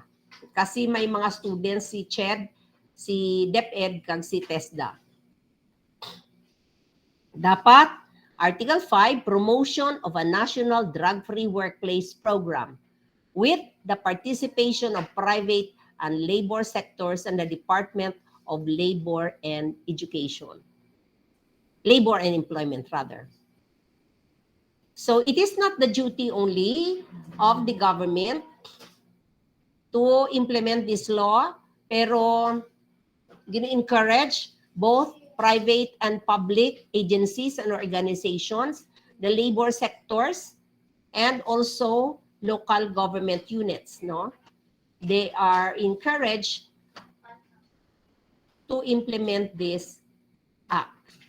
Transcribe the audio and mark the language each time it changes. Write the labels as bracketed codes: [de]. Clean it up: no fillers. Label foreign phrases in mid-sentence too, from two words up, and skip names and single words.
[hil] Kasi may mga students si CHED, si DepEd, kag si TESDA. Dapat, [en] Article 5, promotion of a national drug-free workplace program with the participation of private and labor sectors and the Department of Labor and Education. Labor and Employment, rather. So it is not the duty only of the government to implement this law, [hil] pero gina-encourage [en] both private and public agencies and organizations, the labor sectors, and also local government units. No? They are encouraged to implement this act.